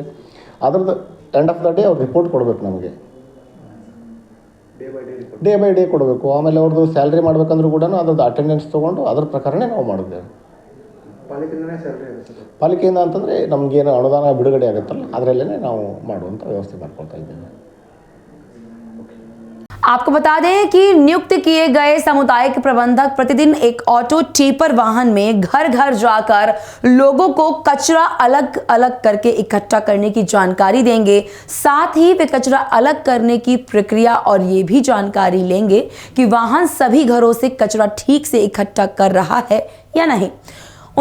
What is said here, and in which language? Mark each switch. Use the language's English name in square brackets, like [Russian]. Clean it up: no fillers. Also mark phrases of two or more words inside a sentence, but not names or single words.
[Kannada] ಅದ್ರದ್ದು [English] end of the day [Kannada] ಅವ್ರು ರಿಪೋರ್ಟ್ ಕೊಡಬೇಕು ನಮಗೆ. [English] day by day ಕೊಡಬೇಕು. [Kannada] ಆಮೇಲೆ ಅವ್ರದ್ದು ಸ್ಯಾಲ್ರಿ ಮಾಡ್ಬೇಕಂದ್ರೂ ಕೂಡ ಅದ್ರದ್ದು ಅಟೆಂಡೆನ್ಸ್ ತೊಗೊಂಡು ಅದ್ರ ಪ್ರಕಾರನೇ ನಾವು ಮಾಡಿದ್ದೇವೆ. ಪಾಲಿಕೆಯಿಂದ ಅಂತಂದರೆ ನಮಗೇನು ಅನುದಾನ ಬಿಡುಗಡೆ ಆಗುತ್ತಲ್ಲ ಅದರಲ್ಲೇ ನಾವು ಮಾಡುವಂಥ ವ್ಯವಸ್ಥೆ ಮಾಡ್ಕೊಳ್ತಾ ಇದ್ದೇವೆ. [Hindi] आपको बता दें कि नियुक्त किए गए सामुदायिक प्रबंधक प्रतिदिन एक ऑटो टिपर वाहन में घर घर जाकर लोगों को कचरा अलग अलग करके इकट्ठा करने की जानकारी देंगे। साथ ही वे कचरा अलग करने की प्रक्रिया और ये भी जानकारी लेंगे कि वाहन सभी घरों से कचरा ठीक से इकट्ठा कर रहा है या नहीं।